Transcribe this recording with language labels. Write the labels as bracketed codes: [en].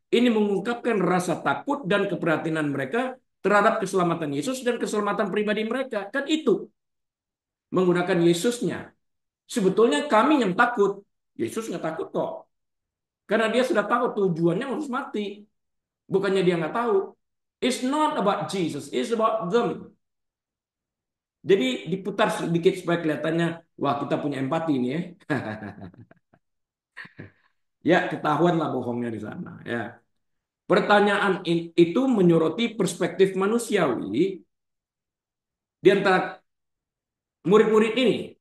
[id] Ini mengungkapkan rasa takut dan keprihatinan mereka terhadap keselamatan Yesus dan keselamatan pribadi mereka. Kan itu menggunakan Yesusnya. Sebetulnya kami yang takut. Yesus nggak takut kok. Karena dia sudah tahu tujuannya harus mati. Bukannya dia nggak tahu. [en] It's not about Jesus, it's about them. [id] Jadi diputar sedikit supaya kelihatannya, wah kita punya empati ini ya. Ya ketahuan lah bohongnya di sana. Ya. Pertanyaan itu menyoroti perspektif manusiawi di antara murid-murid ini.